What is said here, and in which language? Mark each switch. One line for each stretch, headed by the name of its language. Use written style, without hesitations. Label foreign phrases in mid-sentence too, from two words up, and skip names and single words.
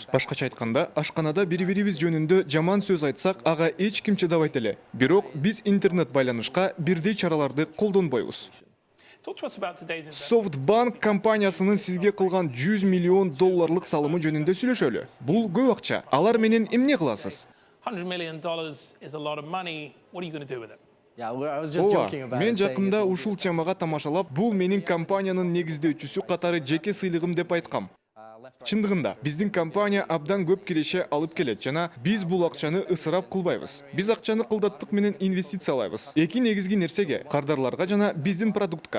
Kyrgyz: Башкача айтканда, ашканада бири-бирибиз жөнүндө жаман сөз айтсак, ага эч ким чыдабайт эле. Бирок биз интернет байланышка бирдей чараларды колдонбойбуз. SoftBank компаниясынын сизге кылган $100 миллион салымы жөнүндө сүйлөшөлү. Бул көп акча. Алар менен эмне кыласыз?
English: $100 million is a lot of money. What are you going to do with it?
Kyrgyz: Ооба, мен жакында ушул темага тамашалап, бул менин компаниянын негиздөөчүсү катары жеке сыйлыгым деп айткам. Чындыгында, биздин компания абдан көп киреше алып келет жана биз бул акчаны ысырап кылбайбыз. Биз акчаны кылдаттык менен инвестициялайбыз. Эки негизги нерсеге, кардарларга жана биздин продуктка.